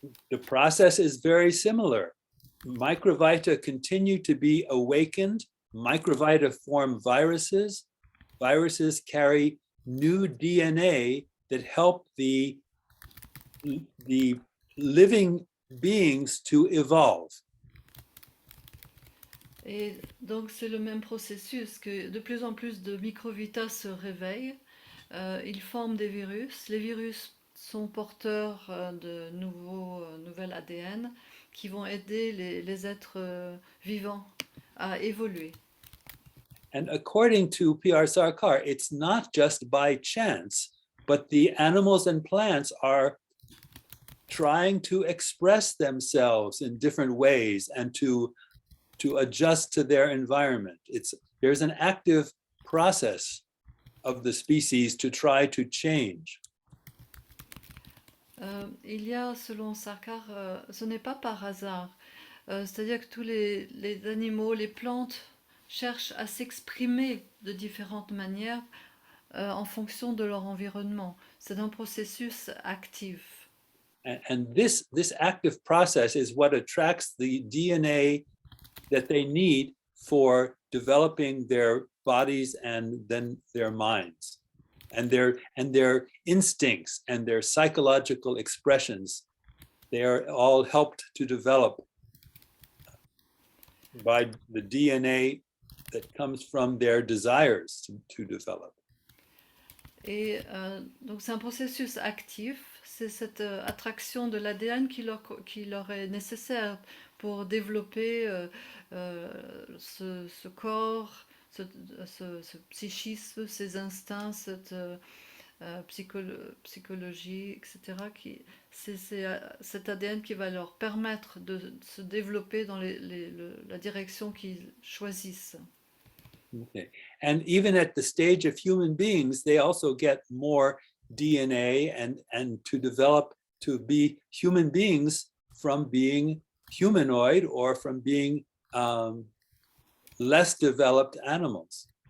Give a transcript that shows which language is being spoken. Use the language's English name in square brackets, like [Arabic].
[English] The process is very similar. Microvita continue to be awakened. Microvita form viruses. Viruses carry new DNA that help the living beings to evolve. [French] Et donc c'est le même processus, que de plus en plus de microvitas se réveillent, ils forment des virus. Les virus sont porteurs de nouvel ADN qui vont aider les êtres vivants à évoluer. [English] And according to P.R. Sarkar, it's not just by chance, but the animals and plants are trying to express themselves in different ways and to adjust to their environment. There's an active process of the species to try to change. [French] Il y a, selon Sarkar, ce n'est pas par hasard. C'est-à-dire que tous les animaux, les plantes cherchent à s'exprimer de différentes manières en fonction de leur environnement. C'est un processus actif. [English] And this active process is what attracts the DNA that they need for developing their bodies and then their minds. And their instincts and their psychological expressions, they are all helped to develop by the DNA that comes from their desires to develop. [French] Et donc c'est un processus actif, c'est cette attraction de l'ADN qui leur est nécessaire pour développer ce corps, ce psychisme, ces instincts, cette psychologie, etc. C'est cet ADN qui va leur permettre de se développer dans la direction qu'ils choisissent. [English] Okay. And even at the stage of human beings, they also get more DNA and to develop to be human beings from being humanoid or from being less developed animals.